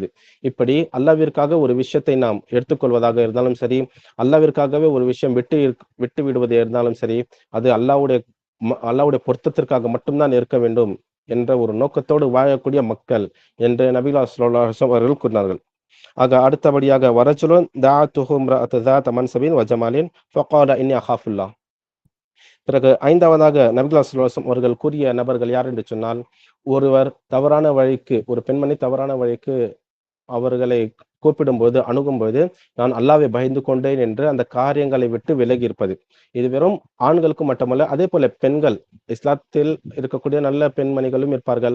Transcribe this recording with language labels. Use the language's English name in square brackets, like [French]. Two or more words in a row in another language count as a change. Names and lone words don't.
[Tamil] இப்படி அல்லாஹ்விற்காக ஒரு விஷயத்தை நாம் எடுத்துக்கொள்வதாக இருந்தாலும் சரி, அல்லாஹ்விற்காகவே ஒரு விஷயம் விட்டு விடுவது இருந்தாலும் சரி, அது அல்லாஹ்வுடைய பொருத்தத்திற்காக மட்டும்தான் இருக்க வேண்டும் என்ற ஒரு நோக்கத்தோடு வாழக்கூடிய மக்கள் என்று நபிகள் [Arabic] صلى الله عليه وسلم [Tamil] அவர்கள் கூறினார்கள். ஆக அடுத்தபடியாக [Arabic] ورجل دعته امرأة ذات منصب وجمال فقال إني أخاف الله. [Tamil] பிறகு 5வதாக நபிகள் [Arabic] صلى الله عليه وسلم [Tamil] அவர்கள் கூறிய நபர்கள் யார் என்று சொன்னால், ஒரு பெண்மணி தவறான வழிக்கு அவர்களை கூப்பிடும்போது, அணுகும்போது, நான் அல்லாஹ்வை பயந்து கொண்டேன் என்று அந்த காரியங்களை விட்டு விலகி இருப்பது. இது வெறும் ஆண்களுக்கு மட்டுமல்ல, அதே போல பெண்கள், இஸ்லாத்தில் இருக்கக்கூடிய நல்ல பெண்மணிகளும் இருப்பார்கள்.